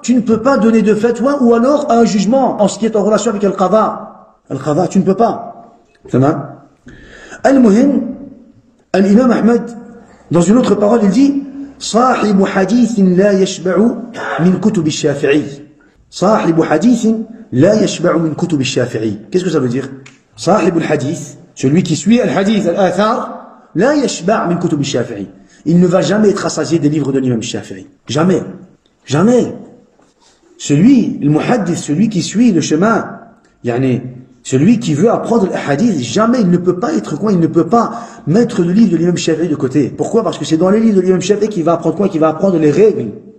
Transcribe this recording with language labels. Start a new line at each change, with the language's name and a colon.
French: Tu ne peux pas donner de fatwa ou alors un jugement en ce qui est en relation avec al-qada. Al-qada, tu ne peux pas. Tamam. Al-muhim, al-imam Ahmed, dans une autre parole, il dit,
Arabic: صاحب حديث لا يشبع من كتب الشافعي. صاحب حديث لا يشبع من كتب الشافعي.
French: Qu'est-ce que ça veut dire?
Arabic: صاحب الحديث,
French: celui qui suit al-hadith, al-athar,
Arabic: لا يشبع من كتب الشافعي.
French: Il ne va jamais être rassasié des livres de l'imam Shafi'i. Jamais. Jamais. Celui, le muhaddith, celui qui suit le chemin, celui qui veut apprendre le hadith, jamais il ne peut pas être quoi? Il ne peut pas mettre le livre de l'imam Shafi'i de côté. Pourquoi? Parce que c'est dans les livres de l'imam Shafi'i qu'il va apprendre quoi? Qu'il va apprendre les règles.